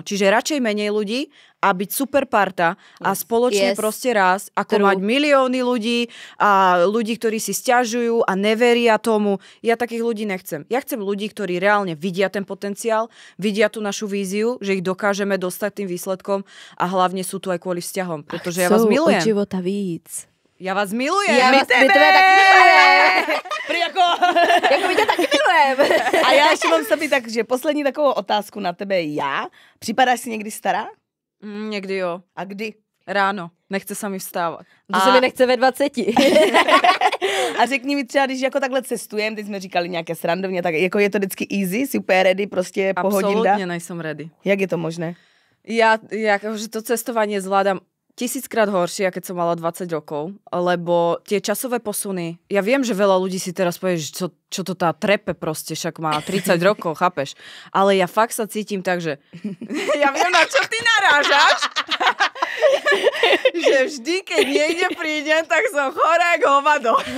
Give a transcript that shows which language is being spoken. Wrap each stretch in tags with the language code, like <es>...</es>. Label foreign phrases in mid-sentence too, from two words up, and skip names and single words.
<sk>Čiže radšej menej ľudí a byť super parta a spoločne proste raz, ako mať milióny ľudí a ľudí, ktorí si sťažujú a neveria tomu. Ja takých ľudí nechcem. Ja chcem ľudí, ktorí reálne vidia ten potenciál, vidia tú našu víziu, že ich dokážeme dostať tým výsledkom a hlavne sú tu aj kvôli vzťahom, pretože ja vás milujem.</sk> <cs>Od života víc.</cs> <sk>Ja vás milujem.</sk> <cs>My tebe taky milujeme. Jako my tě taky milujeme. A já ještě mám sobě tak, že poslední takovou otázku na tebe já. Připadáš si někdy stará? Někdy jo. A kdy? Ráno. Nechce sa mi vstávat. To se mi nechce ve 20. A řekni mi třeba, když jako takhle cestujeme, teď jsme říkali nějaké srandovně, tak jako je to vždycky easy, super ready, prostě pohodinda? Absolutně nejsem ready. Jak je to možné?</cs> <sk>Ja že to cestovanie zvládam 1000-krát horšie, keď som mala 20 rokov, lebo tie časové posuny, ja viem, že veľa ľudí si teraz povie, že čo to tá trepe proste, však má 30 rokov, chápeš? Ale ja fakt sa cítim tak, že ja viem, na čo ty narážaš, že vždy, keď niekde prídem, tak som chorá jak hovado.</sk>